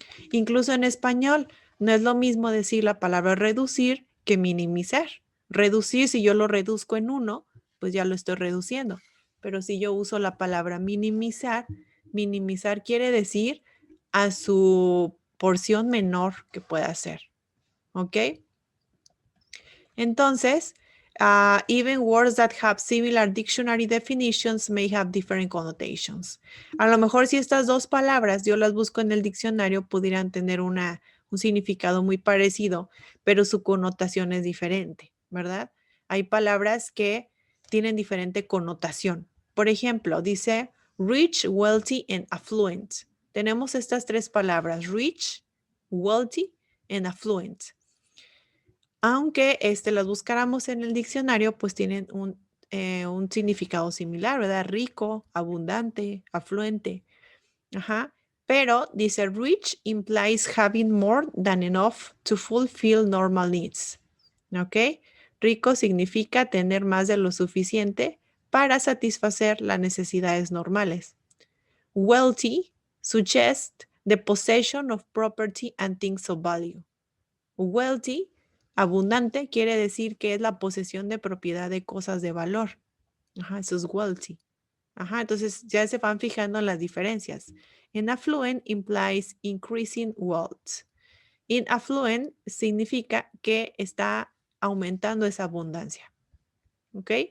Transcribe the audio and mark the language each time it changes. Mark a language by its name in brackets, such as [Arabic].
[Spanish] Incluso en español, no es lo mismo decir la palabra reducir que minimizar. Reducir, si yo lo reduzco en 1, pues ya lo estoy reduciendo. Pero si yo uso la palabra minimizar, minimizar quiere decir a su porción menor que pueda ser. ¿Ok? [English] Entonces, even words that have similar dictionary definitions may have different connotations. [Spanish] A lo mejor si estas dos palabras yo las busco en el diccionario, pudieran tener un significado muy parecido, pero su connotación es diferente, ¿verdad? Hay palabras que tienen diferente connotación. Por ejemplo, dice [English] rich, wealthy, and affluent. [Spanish] Tenemos estas tres palabras, [English] rich, wealthy, and affluent. [Spanish] Aunque las buscáramos en el diccionario, pues tienen un significado similar, ¿verdad? Rico, abundante, afluente. Ajá. [English] Pero dice, rich implies having more than enough to fulfill normal needs. ¿Ok? [Spanish] Rico significa tener más de lo suficiente para satisfacer las necesidades normales. [English] Wealthy suggests the possession of property and things of value. [Spanish] Wealthy, abundante, quiere decir que es la posesión de propiedad de cosas de valor. Ajá, eso es wealthy. Ajá, entonces ya se van fijando en las diferencias. En [English] affluent implies increasing wealth. [Spanish] In affluent significa que está aumentando esa abundancia. ¿Ok?